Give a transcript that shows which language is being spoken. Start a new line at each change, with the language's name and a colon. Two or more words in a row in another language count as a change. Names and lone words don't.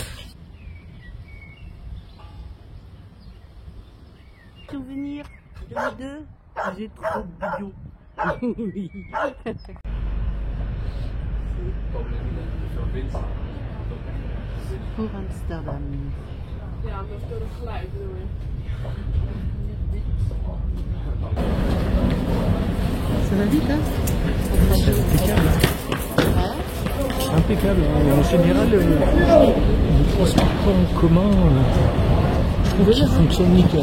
French: Souvenir de nous deux, j'ai trop bidon. Oui. Pour Amsterdam.
Dutch: Ja, dat is door het geluid bedoel je.
French: Ça va vite, hein? C'est impeccable. Impeccable. En général, le transport en commun, je trouve qu'il fonctionne nickel.